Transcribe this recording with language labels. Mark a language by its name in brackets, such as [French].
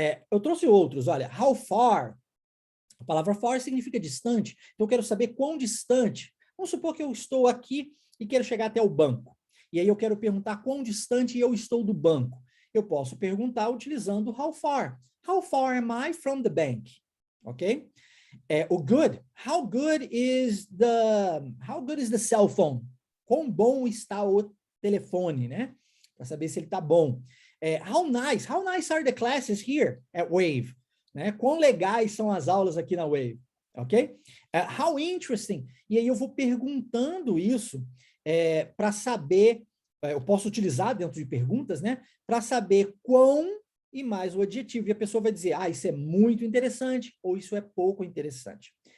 [Portuguese] Eu trouxe outros, olha, [English] how far. [Portuguese] A palavra far significa distante, então eu quero saber quão distante. Vamos supor que eu estou aqui e quero chegar até o banco. E aí eu quero perguntar quão distante eu estou do banco. Eu posso perguntar utilizando [English] how far. How far am I from the bank? Ok? O good. How good is the cell phone? [Portuguese] Quão bom está o telefone, né? Para saber se ele está bom. [English] How nice are the classes here at Wave? [Portuguese] Né? Quão legais são as aulas aqui na Wave? Ok? [English] How interesting. [Portuguese] E aí eu vou perguntando isso para saber, eu posso utilizar dentro de perguntas, né? Para saber quão e mais o adjetivo. E a pessoa vai dizer, isso é muito interessante ou isso é pouco interessante.